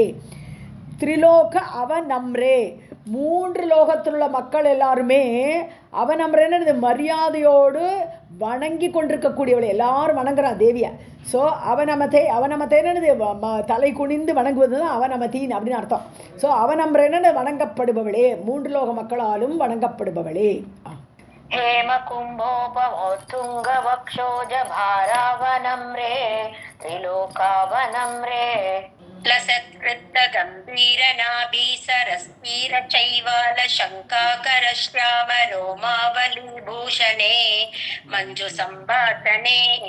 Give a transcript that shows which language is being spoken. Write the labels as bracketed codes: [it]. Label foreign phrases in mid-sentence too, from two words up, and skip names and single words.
[sa] त्रिलोक अवनम्रे, [ta] 3 லோகத்தில் உள்ள மக்கள் எல்லாருமே அவனம்ரேன்னு மரியாதையோடு வணங்கி கொண்டிருக்கக்கூடியவளை. எல்லாரும் வணங்குறா தேவியை. ஸோ அவனமத்தேன்னு தலை குனிந்து வணங்குவது தான் அவனமத்தின் அப்படின்னு அர்த்தம். ஸோ அவனம்ரேன்னு வணங்கப்படுபவளே, 3 லோக மக்களாலும் வணங்கப்படுபவளே. [sa] हेम कुम्भोपमोत्तुंग वक्षोज भारावनं रे त्रिलोकावनं रे लसत्कृत गंभीर नाभि सरस्फीर चैवाल शंकाकर श्याम रोमावली भूषणे मंजु संभाषणे.